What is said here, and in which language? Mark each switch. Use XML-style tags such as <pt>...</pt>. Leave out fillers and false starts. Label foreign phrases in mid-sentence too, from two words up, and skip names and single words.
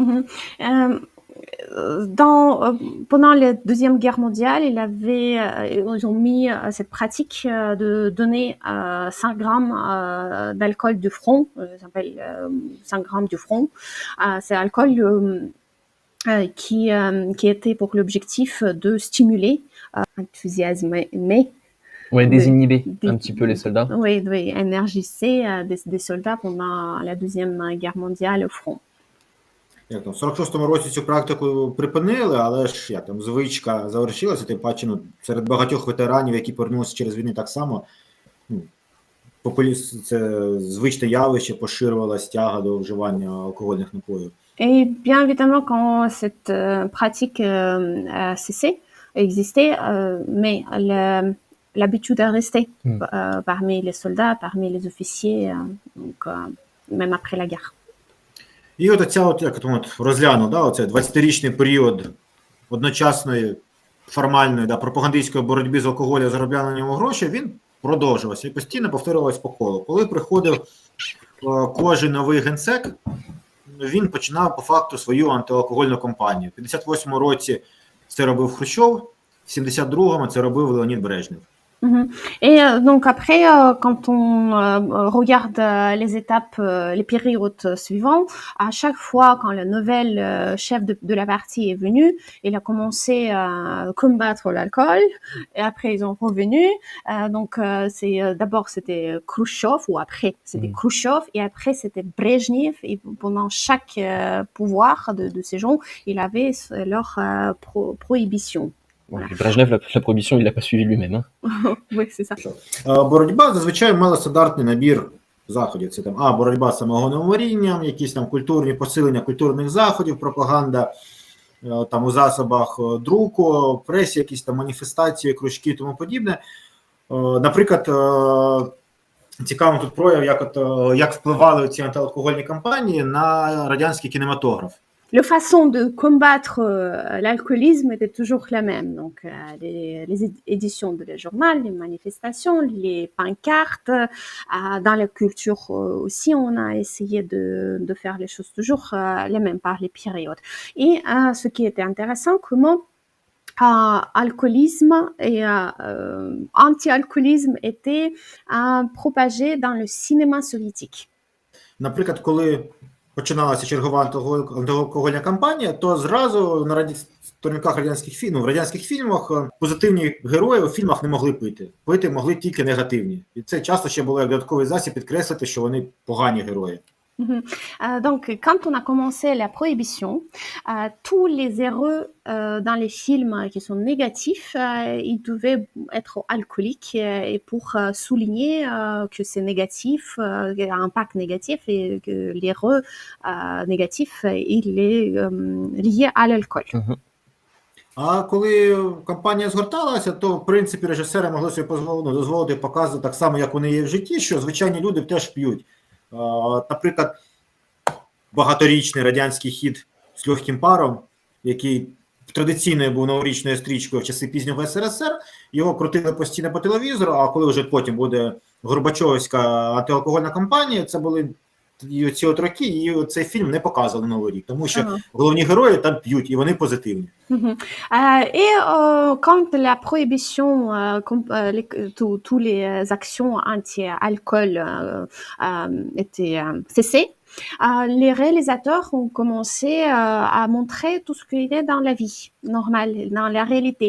<fr>Pendant la Deuxième Guerre mondiale, ils ont mis cette pratique de donner 5 grammes d'alcool de front, ça s'appelle 5 grammes de front. C'est l'alcool qui était pour l'objectif de stimuler, enthousiasmer, Ouais, désinhiber un petit peu les soldats. Oui, énergiser des soldats pendant la Deuxième Guerre mondiale au front.</fr> <uk>Як там, в 46-му році цю практику припинили, але ж як там звичка завершилася, тим паче серед багатьох ветеранів, які повернулися через війну так само, це звичне явище, поширювалась тяга до вживання алкогольних напоїв. Et bien évidemment, quand cette pratique a cessé, existait, mais l'habitude est restée parmi les soldats, parmi les officiers, donc, même après la guerre. І от ця розглянув, оце 20-річний період одночасної формальної пропагандистської боротьби з алкоголем, заробляння на ньому гроші, він продовжувався і постійно повторювався по колу. Коли приходив кожен новий генсек, він починав по факту свою антиалкогольну кампанію. В 58-му році це робив Хрущов, в 72-му це робив Леонід Брежнєв.</uk> <fr>Et donc après, quand on regarde les étapes, les périodes suivantes, à chaque fois quand le nouvel chef de la partie est venu, il a commencé à combattre l'alcool, et après ils ont revenu. Donc d'abord c'était Khrouchtchev, ou après c'était Khrouchtchev, et après c'était Brejnev, et pendant chaque pouvoir de ces gens, il avait leur prohibition. Voilà. Brejnev, la prohibition, il l'a pas suivi lui-même. Hein. Oui, c'est ça.</fr> <uk>Боротьба зазвичай мала стандартний набір заходів. Це там боротьба з самогонним варінням, якісь там культурні посилення культурних заходів, пропаганда там у засобах друку, пресі, якісь там маніфестації, кружки і тому подібне. Наприклад, цікавий тут прояв, як впливали ці антиалкогольні кампанії на радянський кінематограф.</uk> <fr>La façon de combattre l'alcoolisme était toujours la même. Donc, les éditions de les journaux, les manifestations, les pancartes. Dans la culture aussi, on a essayé de faire les choses toujours les mêmes par les périodes. Et ce qui était intéressant, comment alcoolisme et anti-alcoolisme étaient propagés dans le cinéma soviétique.</fr> <uk>Наприклад, коли починалася чергова антиалкогольна кампанія, то зразу на сторінках радянських фільмів, в радянських фільмах позитивні герої у фільмах не могли пити. Пити могли тільки негативні. І це часто ще було як додатковий засіб підкреслити, що вони погані герої. Donc, quand on a commencé la prohibition, tous les héros dans les films qui sont négatifs, ils devaient être alcooliques, et pour souligner que c'est négatif, qu'il y a un impact négatif, et que les héros négatifs, il est lié à l'alcool. А коли кампанія згорталася, то, в принципі, режисери могли собі дозволити показувати так само, як вони є в житті, що звичайні люди теж п'ють. Наприклад, багаторічний радянський хіт з легким паром, який традиційною був новорічною стрічкою в часи пізнього СРСР, його крутили постійно по телевізору, а коли вже потім буде Горбачовська антиалкогольна кампанія, це і ці от роки, і цей фільм не показували на Новий рік, тому що Ага. головні герої там п'ють, і вони позитивні. Mhm.</uk> <fr>Quand la prohibition, tous les actions anti-alcool étaient cessées, les réalisateurs ont commencé à montrer tout ce qu'il y a dans la vie normale, dans la réalité.</fr>